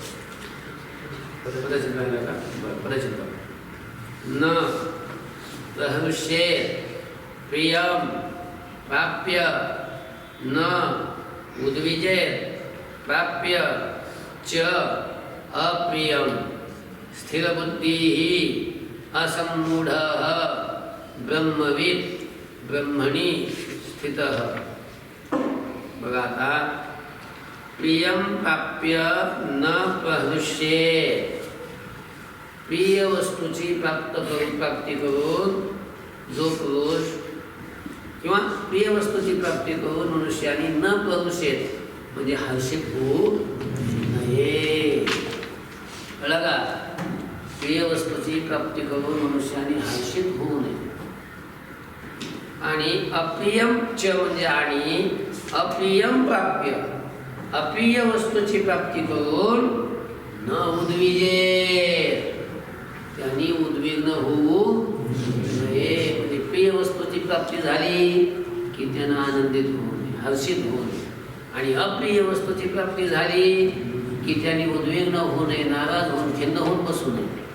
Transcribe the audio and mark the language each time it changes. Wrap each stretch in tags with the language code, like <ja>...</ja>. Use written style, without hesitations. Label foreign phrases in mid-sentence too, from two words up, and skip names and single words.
<sa>न प्रहृष्येत् प्रियं प्राप्य न उद्विजेत् प्राप्य च अप्रियं स्थिरबुद्धिः असम्मूढः ब्रह्मविद् ब्रह्मणि स्थितः.</sa> <mr>बघा आता,</mr> <sa>प्रियं प्राप्य न प्रहृष्येत्,</sa> <mr>प्रिय वस्तूची प्राप्ती करून जो पुरुष किंवा प्रिय वस्तूची प्राप्ती करून मनुष्याने</mr> <sa>न प्रहृष्येत्</sa> <mr>म्हणजे हर्षित होऊ नये. कळलं का? प्रिय वस्तूची प्राप्ती करून मनुष्याने हर्षित होऊ नये. आणि</mr> <sa>अप्रियम च</sa> <mr>म्हणजे आणि</mr> <sa>अप्रियम प्राप्य,</sa> <mr>अप्रिय वस्तूची प्राप्ती करून</mr> <sa>न उद्विजेत,</sa> <mr>त्यांनी उद्विग्न होऊ नये. म्हणजे प्रिय वस्तूची प्राप्ती झाली की त्यांना आनंदित होऊ नये, हर्षित होऊ नये. आणि अप्रिय वस्तूची प्राप्ती झाली की त्यांनी उद्विग्न होऊ नये, नाराज होऊन खिन्न होऊन बसू नये.</mr>